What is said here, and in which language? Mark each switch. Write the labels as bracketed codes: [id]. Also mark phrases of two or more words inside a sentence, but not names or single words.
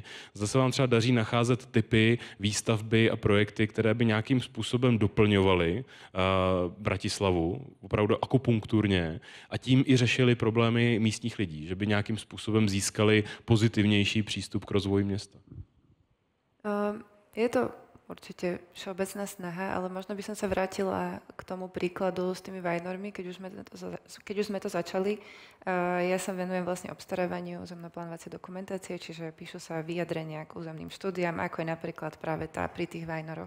[cs] Zde se vám třeba daří nacházet typy výstavby a projekty, které by nějakým způsobem doplňovaly Bratislavu, opravdu akupunkturně, a tím i řešili problémy místních lidí, že by nějakým způsobem získali pozitivnější přístup k rozvoji města. [sk] Je to určite všeobecná snaha, ale možno by som sa vrátila k tomu príkladu s tými Vajnormi, keď už sme to začali. Ja sa venujem vlastne obstarávaniu územno-plánovacej dokumentácie, čiže píšu sa vyjadrenia k územným štúdiám, ako je napríklad práve tá pri tých Vajnoroch.